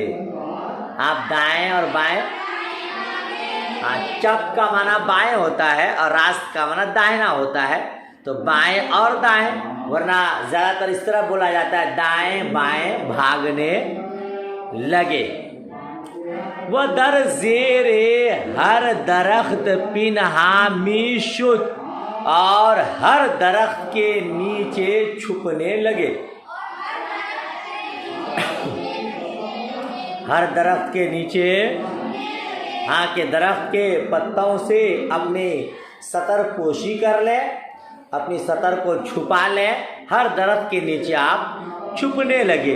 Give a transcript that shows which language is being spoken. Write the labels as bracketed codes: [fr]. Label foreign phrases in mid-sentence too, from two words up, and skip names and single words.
[ur] آپ دائیں اور بائیں، چپ کا معنی بائیں ہوتا ہے اور راست کا معنی دائنا ہوتا ہے، تو بائیں اور دائیں، ورنہ زیادہ تر اس طرح بولا جاتا ہے دائیں بائیں بھاگنے لگے۔ [fa] وہ در زیر ہر درخت پنہا می شد، [ur] اور ہر درخت کے نیچے چھپنے لگے۔ ہر درخت کے نیچے، ہاں کہ درخت کے پتوں سے اپنی سطر پوشی کر لیں، اپنی سطر کو چھپا لیں، ہر درخت کے نیچے آپ چھپنے لگے۔